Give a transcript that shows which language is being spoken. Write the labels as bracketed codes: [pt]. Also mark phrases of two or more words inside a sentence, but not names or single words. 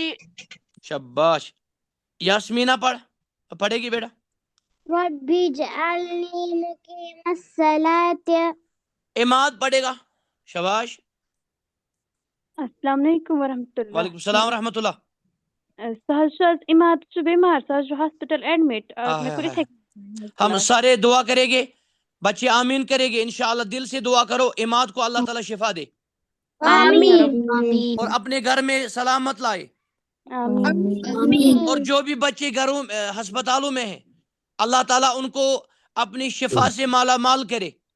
[ur] شاباش یاسمینہ پڑھے گی بیٹا [ar] رب اجعلنی مقیم الصلاۃ [ur] اماد پڑھے گا شاباش [ar] السلام علیکم ورحمۃ اللہ وعلیکم السلام ورحمۃ اللہ [ks] اماد چھُ بیمار سُہ حظ چھُ [en] hospital admit [ur] ہم سارے دعا کریں گے بچے آمین کریں گے [ar] انشاءاللہ [ur] دل سے دعا کرو اماد کو اللہ تعالیٰ شفا دے اور اپنے گھر میں سلامت لائے اور جو بھی بچے گھروں ہسپتالوں میں ہیں اللہ تعالیٰ ان کو اپنی شفا سے مالا مال کرے